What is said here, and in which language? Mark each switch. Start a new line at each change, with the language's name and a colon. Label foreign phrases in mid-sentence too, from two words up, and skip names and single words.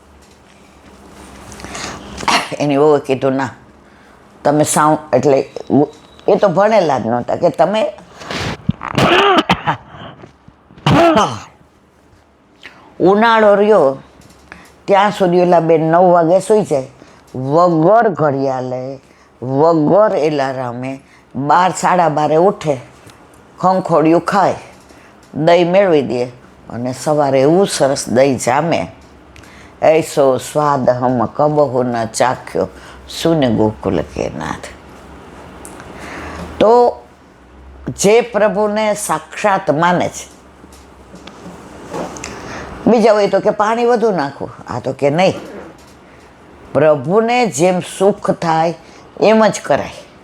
Gujarati: એની વહુએ કીધું ના તમે સાવ, એટલે એ તો ભણેલા જ નહોતા, કે તમે ઉનાળો રહ્યો ત્યાં સુધી ઓલા બેન 9 વાગે સૂઈ જાય, વગર ઘડિયાળે વગર એલારામે 12, 12:30 ઉઠે, ખંખોડિયું ખાય, દહીં મેળવી દે અને સવારે એવું સરસ દહીં જામે.
Braj: ऐसो स्वाद हम कबहु न चाख्यो सुने गोकुल के नाथ.
Gujarati: તો જે પ્રભુને સાક્ષાત માને છે, બીજા હોય તો કે પાણી વધુ નાખવું, આ તો કે નહીં, પ્રભુને જેમ સુખ થાય એમ જ કરાય.